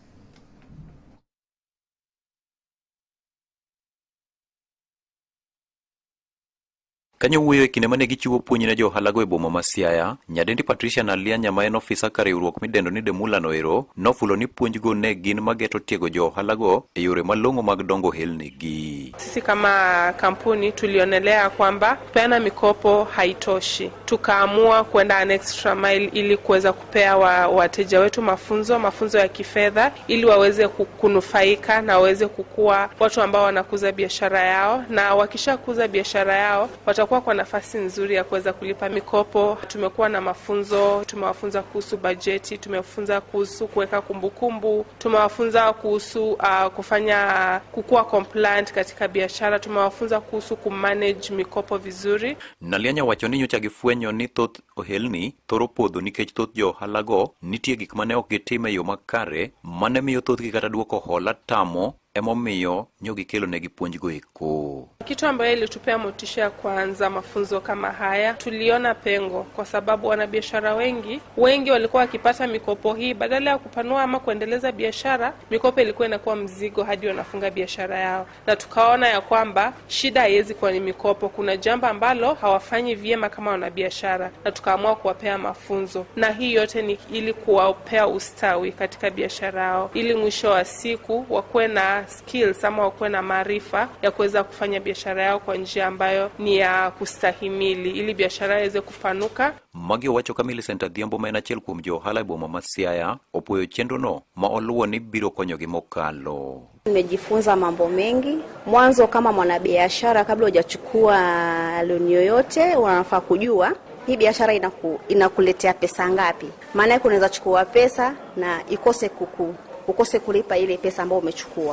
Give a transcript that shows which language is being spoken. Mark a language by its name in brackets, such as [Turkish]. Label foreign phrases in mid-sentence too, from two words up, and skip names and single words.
[Luo (Kenya and Tanzania)] Kanyo wuoyo e kinde mane gichiwo puonj ne johala go e boma ma Siaya, nyadendi Patricia Nalianya ma en ofisa kar riwruok midendo ni Demula no ero nofulo ni puonj go ne gin mageto tiego johala go e yore malong'o mag dongo helnigi. [Swahili] Sisi kama kampuni tulionelea kwamba peana mikopo haitoshi. Tukaamua kwenda [English] an extra mile [Swahili] ili kuweza kupea wateja wetu mafunzo ya kifedha ili waweze kunufaika na waweze kukua watu ambao wanakuza biashara yao, na wakishakuza biashara yao watakuwa kwa nafasi nzuri ya kuweza kulipa mikopo. Tumekuwa na mafunzo, tumewafunza kuhusu bajeti, tumewafunza kuhusu kuweka kumbukumbu, tumewafunza kuhusu kukua compliant katika biashara, tumewafunza kuhusu kumanage mikopo vizuri. [Luo (Kenya and Tanzania)] Nalianya wacho ni nyocha gifwenyo ni thoth ohelni thoro podho nikech thoth johala go nitie gik mane ok gitime yo makare mane miyo thoth gi kata duoko hola tamo emomiyo nyogi kelo negi puonj go eko. [Swahili] Kitu ambayo ilitupea motisha kuanza mafunzo kama haya, tuliona pengo kwa sababu wanabiashara wengi walikuwa wakipata mikopo hii, badala ya kupanua ama kuendeleza biashara, mikopo ilikuwa inakuwa mzigo hadi wanafunga biashara yao. Na tukaona ya kwamba shida haiwezi kuwa ni mikopo, kuna jambo ambalo hawafanyi vyema kama wanabiashara, na tukaamua kuwapea mafunzo. Na hii yote ni ili kuwapea ustawi katika biashara yao, ili mwisho wa siku wakuwe na skills ama wakuwe na maarifa ya kuweza kufanya biashara yao kwa njia ambayo ni ya kustahimili, ili biashara iweze kupanuka. [Luo (Kenya and Tanzania)] Magi wacho kamili Center Dhiambo ma en achiel kuom johala e boma ma Siaya opuoyo chenro no ma oluwo ni biro konyogi mokalo. [Swahili] Nimejifunza mambo mengi. Mwanzo kama mwanabiashara, kabla hujachukua loan yoyote unafaa kujua hii biashara inakuletea pesa ngapi. Maana unaweza chukua pesa na ukose kulipa ile pesa ambayo umechukua.